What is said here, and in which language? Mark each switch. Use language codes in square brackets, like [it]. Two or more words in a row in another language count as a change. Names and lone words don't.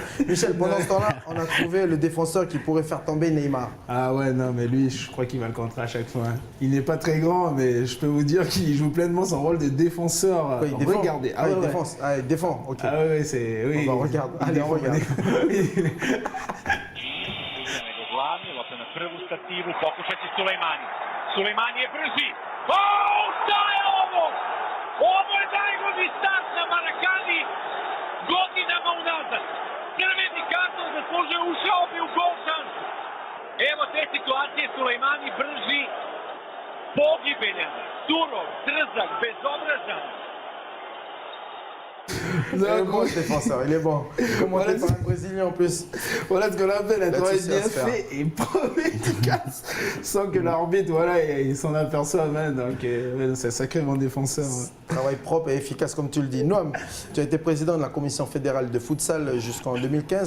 [fr] Michel, pendant ce temps-là, on a trouvé le défenseur qui pourrait faire tomber Neymar. Ah ouais, non, mais lui, je crois qu'il va le contrer à chaque fois. Il n'est pas très grand, mais je peux vous dire qu'il joue pleinement son rôle de défenseur. Ouais, il défend. Regardez. Ah, il défend. Ah, il défend. Ok. Ah ouais, c'est... Oui, on regarde. Allez, on regarde. [sr] Lopta na prvu stativu, pokušati Sulejmani. Sulejmani je brži. O, šta je ovo? Ovo je najbolji start na Marakani godinama unazad. Crveni karton zaslužuje, ušao bi u gol šansu. Evo te situacije, Sulejmani brži, pogibeljan, surov, trzak, bezobrazan. [fr] Il est bon ce défenseur, il est bon. Commenté par un Brésilien en plus. Voilà ce qu'on appelle un travail bien fait et pas efficace, sans que l'arbitre, il s'en aperçoive. Donc c'est sacrément défenseur. Travail propre et efficace comme tu le dis. Noam, tu as été président de la commission fédérale de futsal jusqu'en 2015.